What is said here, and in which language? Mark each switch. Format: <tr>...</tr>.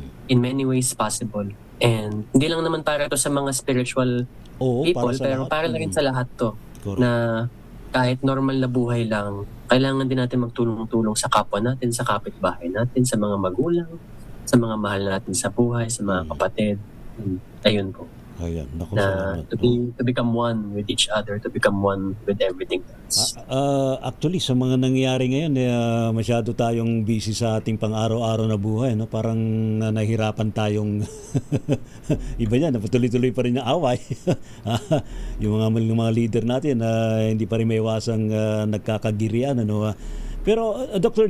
<tl>In many ways possible. And hindi lang naman para to sa mga spiritual people, pero para na rin sa lahat to. Correct. Na kahit normal na buhay lang, kailangan din natin magtulong-tulong sa kapwa natin, sa kapitbahay natin, sa mga magulang, sa mga mahal natin sa buhay, sa mga kapatid. Ayun po. Ayan, naku,</tl> <en>na to become one with each other, to become one with everything else.</en> <tl>Actually, sa mga nangyayari ngayon, masyado tayong busy sa ating pang-araw-araw na buhay. No? Parang nahihirapan tayong iba yan, patuloy-tuloy pa rin ang away. Yung mga leader natin, hindi pa rin may iwasang nagkakagirian. Ano? Pero Dr.</tl>